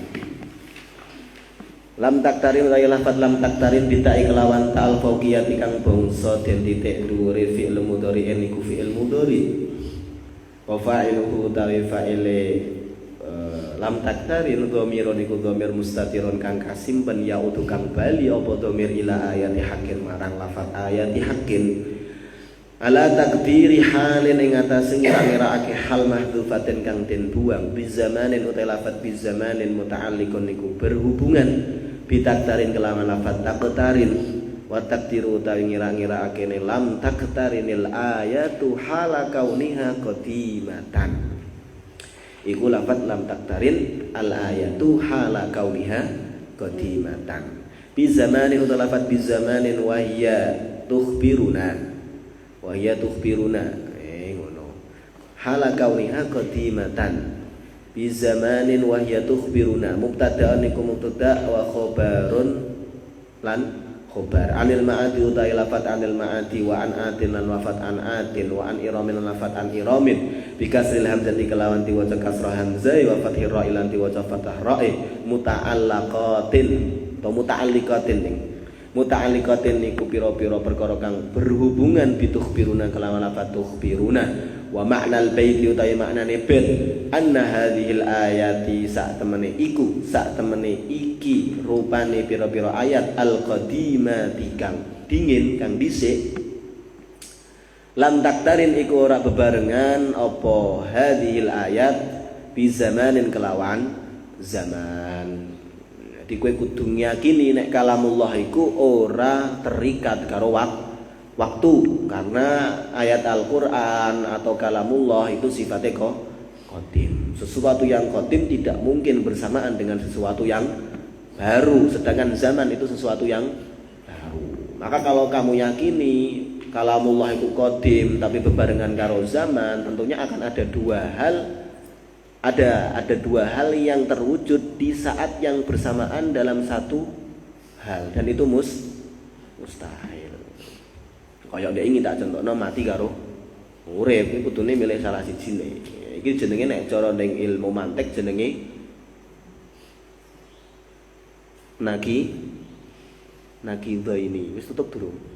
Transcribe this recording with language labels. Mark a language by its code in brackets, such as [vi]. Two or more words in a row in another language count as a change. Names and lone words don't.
[ar] لم تقترن [jv] utawi lafat [ar] لم تقترن [jv] bitai kelawan [ar] التاء الفوقية [jv] kang bangsa den titik dhuwure [ar] فعل مضارع [jv] niku [ar] فعل مضارع. وفاعله [jv] utawi fa'ile [ar] لم تقترن [jv] dhamirun niku [ar] ضمير مستتر [jv] kang kasimpen ya utu kang bali apa dhamir [ar] إلى آيات حاك [jv] marang lafat [ar] آيات حاك. على تقدير حال [jv] ing atase ngira-ngiraake [ar] حال محذوفة [jv] kang den buang bizamanin utai lafat bizamanin muta'alliqun niku berhubungan bitaktarin kelawan lafat taktarin [ar] وتقدير [jv] utawi ngira-ngiraake ne [ar] لم تقترن الآيات حال كونها قديمة [jv] iku lafat [ar] لم تقترن الآيات حال كونها قديمة بزمان [jv] utai lafat [ar] بزمان وهي تخبرون وهي تخبرون ngono حال كونها قديمة بزمان وهي تخبرون مبتدأ [jv] niku mubtada' [ar] وخبر lan خبر عن المعاد [jv] utai lafat [ar] عن المعاد وعن عاد [jv] lan lafat [ar] عن عاد وعن إرم [jv] lan lafat [ar] an إرم بكسر الهمزة [jv] kelawan diwaca kasrah hamzah [ar] وفتح الراء [jv] lan diwaca fathah ra muta'allaqatin atau [ar] متعلقات متعلقات [jv] niku pira-pira perkara kang berhubungan bitukhbiruna kelawan lafat [ar] تخبرون ومعنى البيت [jv] utawi maknane bait [ar] أن هذه الآيات [jv] sak temene iku sak temene iki rupane pira-pira ayat al-qadimati kang dingin kang dhisik [ar] لم تقترن [jv] iku ora bebarengan apa [ar] هذه الآيات بزمان [jv] kelawan zaman. Jadi kowe kudu ngiyakini nek kalamullah iku ora terikat karo waktu [id] karena ayat Al-Qur'an atau kalamullah itu sifatnya qadim. Sesuatu yang qadim tidak mungkin bersamaan dengan sesuatu yang baru, sedangkan zaman itu sesuatu yang baru. Maka kalau kamu yakini kalamullah itu qadim [jv] tapi bebarengan karo zaman, [id] tentunya akan ada dua hal. Ada dua hal yang terwujud di saat yang bersamaan dalam satu hal dan itu mustahil. [jv] Kaya ndek iki tak contohno mati karo urip iki kudune milih salah sijine. Iki jenenge nek cara ning ilmu mantik jenenge nakidha ini. Wis tutup durung?